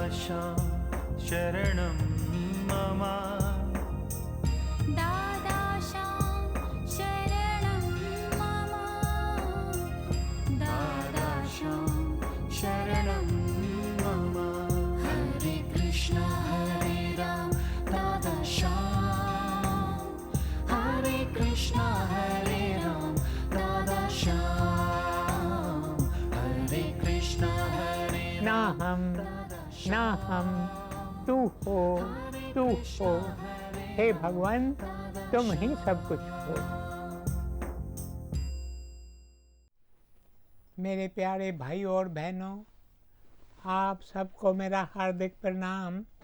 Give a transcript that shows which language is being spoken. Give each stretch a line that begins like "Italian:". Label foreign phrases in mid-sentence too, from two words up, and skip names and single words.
Hindi: शरणं मम दादाशां शरणं मम दादाशां शरणं मम हरे कृष्ण हरे राम दादाशां हरे कृष्ण हरे राम दादाशां हरे कृष्ण हरे ना हम ना हम, तू हो, हे भगवान तुम ही सब कुछ हो। मेरे प्यारे भाई और बहनों, आप सबको मेरा हार्दिक प्रणाम।